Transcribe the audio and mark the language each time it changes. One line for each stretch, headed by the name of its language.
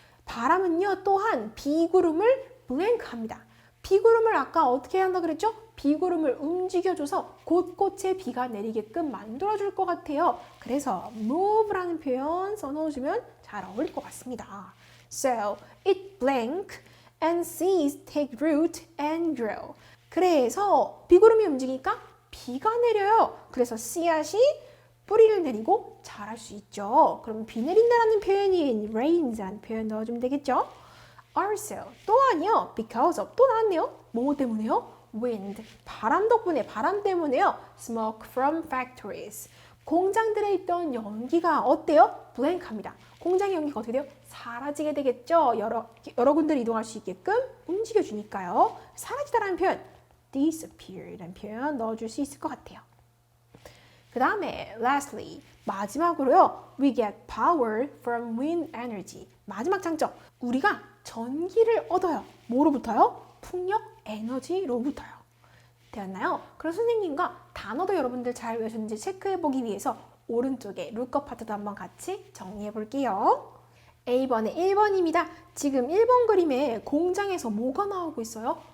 Korean: 바람은요, 또한 비구름을 blank 합니다. 비구름을 아까 어떻게 한다 그랬죠? 비구름을 움직여줘서 곳곳에 비가 내리게끔 만들어줄 것 같아요. 그래서 move라는 표현 써넣어주면 잘 어울릴 것 같습니다.
English: So, it blank and seeds take root and grow.
Korean: 그래서 비구름이 움직이니까 비가 내려요. 그래서 씨앗이 뿌리를 내리고 자랄 수 있죠. 그럼 비 내린다라는 표현인 rains라는 표현 넣어주면 되겠죠.
English: Also,
Korean: 또한요.
English: because of,
Korean: 또 나왔네요. 뭐 때문에요? wind, 바람 덕분에, 바람 때문에요.
English: smoke from factories.
Korean: 공장들에 있던 연기가 어때요? blank합니다. 공장의 연기가 어떻게 돼요? 사라지게 되겠죠. 여러 군데를 이동할 수 있게끔 움직여주니까요. 사라지다라는 표현, disappear이라는 표현 넣어줄 수 있을 것 같아요. 그 다음에 lastly, 마지막으로요.
English: we get power from wind energy.
Korean: 마지막 장점, 우리가 전기를 얻어요. 뭐로부터요? 풍력 에너지로부터요. 되었나요? 그럼 선생님과 단어도 여러분들 잘 외우셨는지 체크해보기 위해서 오른쪽에 룩업 파트도 한번 같이 정리해볼게요. A번에 1번입니다. 지금 1번 그림에 공장에서 뭐가 나오고 있어요?